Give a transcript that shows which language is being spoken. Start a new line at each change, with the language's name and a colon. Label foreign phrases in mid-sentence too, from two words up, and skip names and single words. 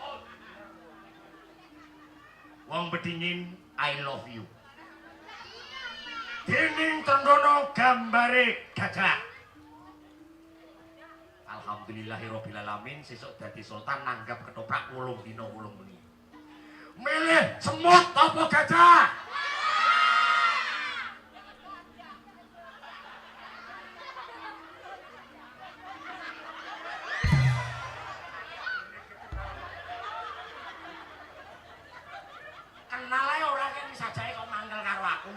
Javanese: Wong bedingin
English: I love you.
Javanese: Dening Trenggono gambare gajah.
Arabic: الحمد لله رب العالمين
Javanese: sesuk dadi sultan nanggap ketoprak 8 dina 8 bengi. Milih semut apa gajah? Kenal ae ora kene sajake kok mangkel karo aku.